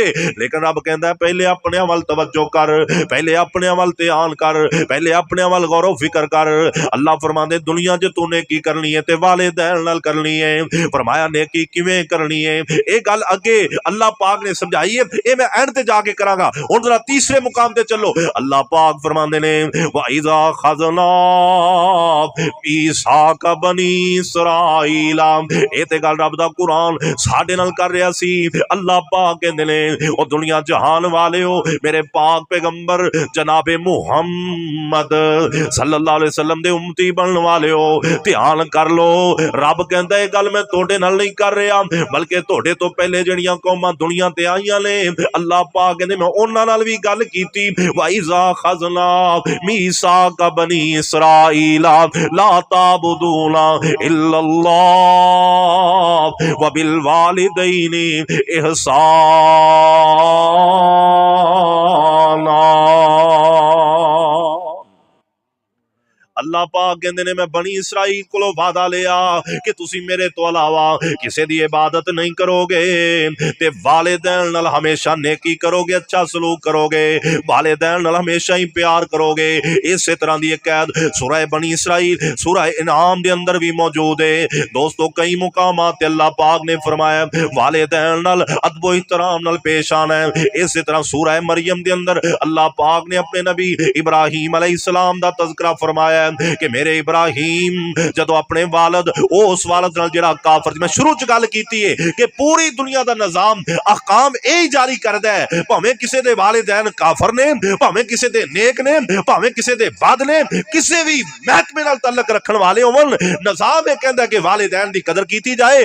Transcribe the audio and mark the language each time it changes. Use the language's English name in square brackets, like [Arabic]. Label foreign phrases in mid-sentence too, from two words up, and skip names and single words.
[Punjabi] لیکن رب کہندا پہلے اپنے ول توجہ کر، پہلے اپنے ول دھیان کر، پہلے اپنے ول غور فکر کر. اللہ فرماندے دنیا چ تو نیکی کرنی ہے تے والدین نال کرنی ہے. فرمایا نیکی کیویں کرنی ہے، یہ گل اگے اللہ پاک نے سمجھائی ہے، یہ میں اینڈ تے جا کے کراں گا. ہن ذرا تیسرے مقام تے چلو۔ اللہ پاک فرماندے نے [Arabic] وإذ أخذنا ميثاق بني إسرائيل, [Punjabi] یہ تے گل رب دا قرآن ساڈے نال کر رہا سی. اللہ پاک کہندے نے او دنیا جہان والے ہو، میرے پاک پیغمبر جنابِ محمد [Arabic] صلى الله عليه وسلم [Punjabi] دے امتی بنن والے ہو، دھیان کر لو. رب کہندا یہ گل میں توڑے نال نہیں کر رہا، بلکہ توڑے توں پہلے جڑیاں قوماں دنیا تے آئیاں نے، اللہ پاک کہندے میں انہاں نال بھی گل کیتی. [Arabic] وإذ أخذنا ميثاق بني إسرائيل لا تعبدون إلا الله وبالوالدين إحسانا. [Punjabi] اللہ پاک کہندے نے میں بنی اسرائیل کو وعدہ لیا کہ تسی میرے تو علاوہ کسی کی عبادت نہیں کرو گے، تے والدین نال ہمیشہ نیکی کرو گے، اچھا سلوک کرو گے، والدین نال ہمیشہ ہی پیار کرو گے. [Urdu] اس طرح کی ایک قید سورہ بنی اسرائیل سورہ انعام کے اندر بھی موجود ہے. [Punjabi] دوستو کئی مقامات اللہ پاک نے فرمایا والدین نال ادب احترام نال پیش آنا ہے. اس طرح سورہ مریم کے اندر اللہ پاک نے اپنے نبی ابراہیم علیہ السلام دا تذکرہ فرمایا کہ میرے ابراہیم جدوں اپنے والد اس والد نال جیہڑا کافر، میں شروع چ گل کیتی ہے کہ پوری دنیا دا نظام احکام یہی جاری کردا ہے، بھاویں کسی دے والدین کافر نے، بھاویں کسی دے نیک نے، بھاویں کسی دے بد نے، کسی بھی محکمے نال تعلق رکھن والے ہوون، نظام یہ کہندا کہ والدین دی قدر کیتی جائے.